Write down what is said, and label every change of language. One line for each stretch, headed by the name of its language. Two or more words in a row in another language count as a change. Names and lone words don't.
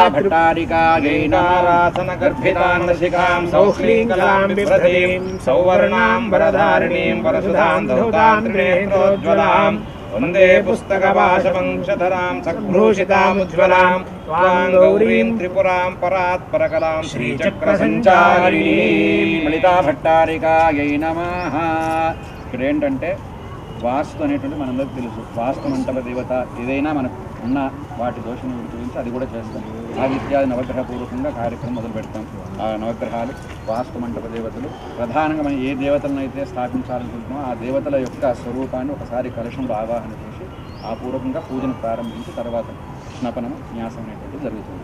Sanskrit: भट्टारिकायै नारासनगर्भितां सौक्लीङ्कलां बिभ्रतीं सौवर्णां वरधारिणीं परशुधां धौतां त्रिनेत्रोज्ज्वलां वन्दे पुस्तकवाशवंशधरां सद्भूषितामुज्ज्वलां त्वां गौरीं त्रिपुरां परात्परकलां श्रीचक्रसञ्चारिणीं ललिता भट्टारिकायै नमः.
Telugu: ఇక్కడ ఏంటంటే వాస్తు అనేటువంటి మనందరికీ తెలుసు. వాస్తు మంటప దేవత ఏదైనా మనకు ఉన్న వాటి దోషం గురించి అది కూడా చేస్తాం. ఇత్యాది నవగ్రహ పూర్వకంగా కార్యక్రమం మొదలు పెడతాం. ఆ నవగ్రహాలు, వాస్తు మంటప దేవతలు, ప్రధానంగా మనం ఏ దేవతలను అయితే స్థాపించాలనుకుంటున్నామో ఆ దేవతల యొక్క స్వరూపాన్ని ఒకసారి కలశంలో ఆవాహన చేసి ఆ పూర్వకంగా పూజను ప్రారంభించి తర్వాత స్నపనం, న్యాసం అనేటువంటిది జరుగుతుంది.